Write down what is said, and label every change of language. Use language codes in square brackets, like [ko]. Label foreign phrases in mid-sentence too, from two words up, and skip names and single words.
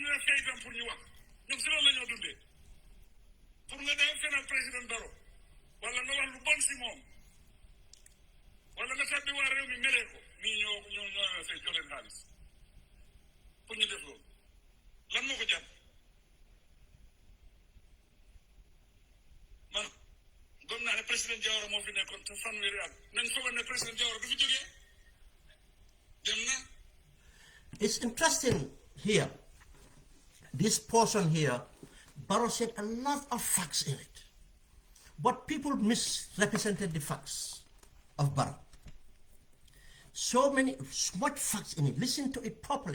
[wo] ne fay tam pour ñu wax ñoom si loolu la ñoo dundee pour nga dem fenal président Barrow wala nga wax lu bon si moom wala nga tabbi waa réew mi melee ko nii ñoo fay jox leen xaalis pour ñu def loolu lan moo ko jàpp man gëm naa ne président Jawara moo fi nekkoon te fanweeri at nañ foog ne président Jawara du fi jógee dem na. [en] It's interesting here. This portion here, Barrow said a lot of facts in it, but people misrepresented the facts of Barrow. So much facts in it. Listen to it properly.